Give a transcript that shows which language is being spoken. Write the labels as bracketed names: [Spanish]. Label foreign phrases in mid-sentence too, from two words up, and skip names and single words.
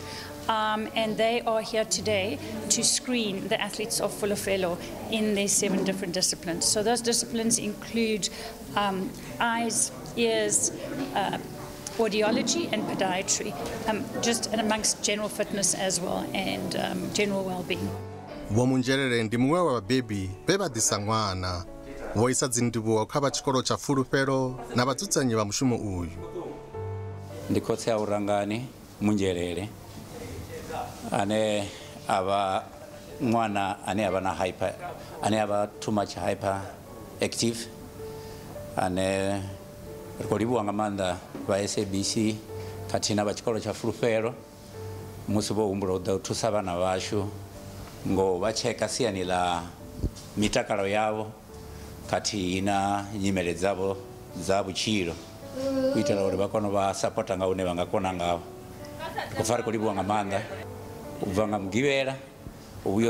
[English] And they are here today to screen the athletes of Fulufhelo in their 7 different disciplines. So those disciplines include eyes, ears, audiology and podiatry, just amongst general fitness as well and general well-being. [Venda] Vomunjerere ndi muṅwe wa vhabebi vhe vha ḓisa ṅwana vho isa dzindivhuwo kha vha tshikolo tsha Fulufhelo na vhadzudzanyi vha mushumo uyu. Ndi khotsi ya urangani munjerere ane ava mwana ane ava na hyper ane ava [English] too much hyper active [Venda] ane rikoliwa nga maanḓa va SABC khathihi na vha tshikolo tsha Fulufhelo musi vho humbula u ḓa u thusa vhana vhashu ngo vha tsheka siani ḽa mitakalo yavho khathihi na nyimele dzavho dza vhutshilo u itela uri vha kone u vha sapota nga hune vha nga kona ngaho u fara koliwa nga maanḓa u bva nga mugivhela u vhuya u